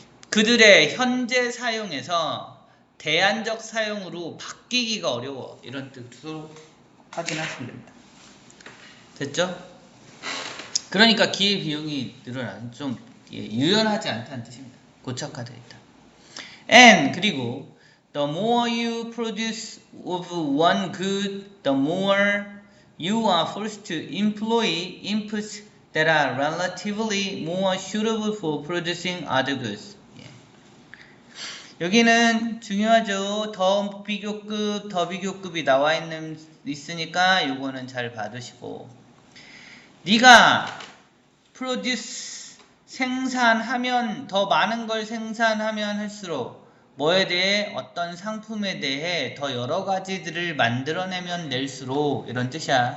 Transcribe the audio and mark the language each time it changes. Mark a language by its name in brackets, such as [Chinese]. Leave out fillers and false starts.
[Korean] 그들의 현재 사용에서 대안적 사용으로 바뀌기가 어려워. 이런 뜻으로 확인하시면 됩니다. 됐죠? 그러니까 기회비용이 늘어나는 좀 유연하지 않다는 뜻입니다. 고착화되어 있다. [English] and [Korean] 그리고 [English] the more you produce of one good, the more you are forced to employ inputs that are relatively more suitable for producing other goods. [Korean] 여기는 중요하죠. 더 비교급이 나와 있으니까 요거는 잘 봐두시고, 네가 produce 생산하면 더 많은 걸 생산하면 할수록 뭐에 대해 어떤 상품에 대해 더 여러 가지들을 만들어내면 낼수록 이런 뜻이야.